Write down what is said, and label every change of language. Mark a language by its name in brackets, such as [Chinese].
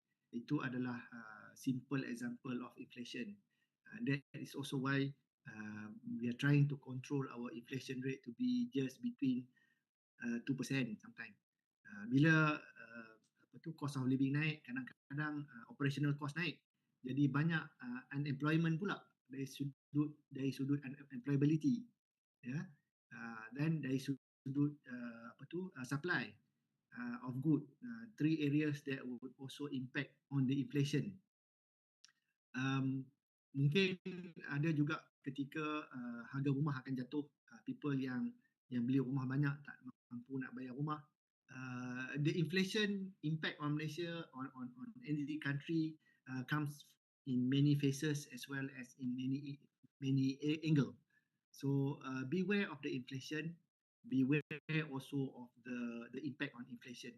[Malay] Itu adalah [English] simple example of inflation. That is also why we are trying to control our inflation rate to be just between 2% sometimes. [Malay] Bila [English] cost of living [Malay] naik, kadang-kadang operational cost naik. Jadi banyak unemployment pula dari sudut employability. Ya. [English] Then [Malay] dari sudut [English] supply of good. Three areas that would also impact on the inflation. [Malay] Mungkin ada juga ketika harga rumah akan jatuh, people yang beli rumah banyak tak mampu nak bayar rumah. [English] The inflation impact on Malaysia, on any country comes in many phases as well as in many angle. So beware of the inflation, beware also of the impact on inflation.